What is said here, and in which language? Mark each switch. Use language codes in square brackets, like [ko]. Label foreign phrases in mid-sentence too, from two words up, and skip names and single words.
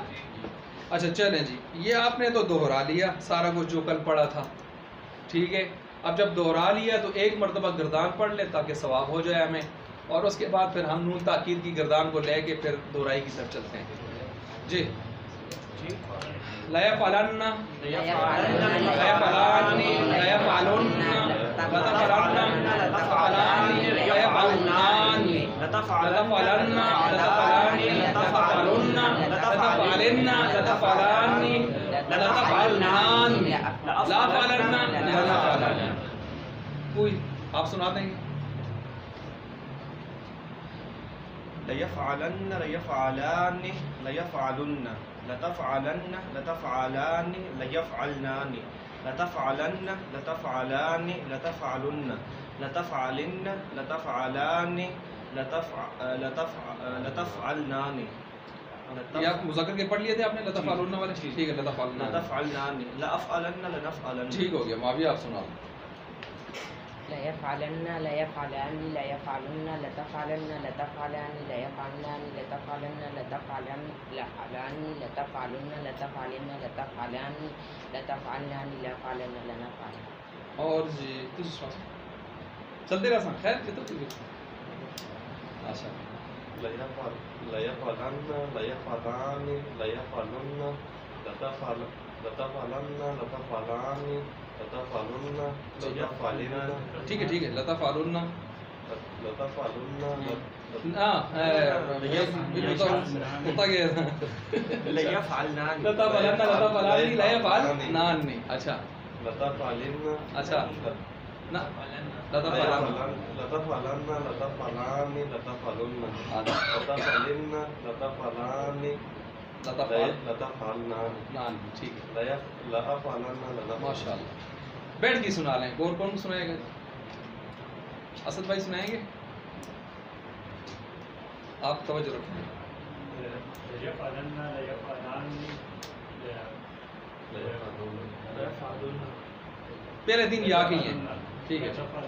[ur] اچھا چلیں جی، یہ آپ نے تو دوہرا لیا سارا کچھ جو کل پڑھا تھا. ٹھیک ہے. اب جب دوہرا لیا تو ایک مرتبہ گردان پڑھ لیں تاکہ ثواب ہو جائے ہمیں، اور اس کے بعد پھر ہم نون تاکید کی گردان کو لے کے پھر دوہرائی کی طرف چلتے ہیں. [ar] جی لا یفعلن، لا یفعلن، لا یفعلن، لا یفعلن، لتفعلن، لتفعلن، لا یفعلن، لتفعلن، لتفعلن، لتفعلن، لتفعلن، لتفعلن، لتفعلن، لا فعلن، لنفعلن. [ur] کوئی آپ سنا دیں گے؟ [ar] ليفعلن، ليفعلان، ليفعلن، لتفعلن، لتفعلان، ليفعلنان، لتفعلن، لتفعلان، لتفعلن، لتفعلن، لتفعلان، لتفعلنان. [ur] یہ آپ مذکر کے پڑھ لیے تھے آپ نے لتفعلن والے؟ ٹھیک ہے. [ar] لتفعلن، لتفعلنان، لأفعلن، لنفعلن. [ur] ٹھیک ہو گیا. معاویہ آپ سنا. [ar] لا يفعلن، لا يفعلان، لا يفعلن، لتفعلن، لتفعلان، لا يفعلنان، لتفعلن، لتفعلن، لفعلان، لتفعلن، لتفعلن، لتفعلان، لتفعلنان، لفعلن، لنفعلن. [ur] اور جی چلتے رہا خیر کتنا اچھا. [ar] ليفعلن، ليفعلان، ليفعلن، لتفعلن، لتفعلان، لتفعلن، ليفعلن. [ur] ٹھیک ہے ٹھیک ہے. لتفعلن، [ar] لتفعلن، [ur] ہوتا گیا تھا. [ar] ليفعلنان، لتفعلن، لتفعلن، لا يفعلنان. [ur] اچھا [ar] لتفعلن، [ur] اچھا نا [ar] لتفعلن، لتفعلن، لتفعلان، لتفعلن، لتفعلن، لتفعلان، لتفعلنان. [ur] ٹھیک ہے. [ar] لأفعلن، [ur] ماشاء اللہ. بیٹھ کے سنا لیں. اور کون سنائے گا؟ اسد بھائی سنائیں گے؟ آپ توجہ رکھیں. پہلے دن یا کے ہیں. ٹھیک ہے.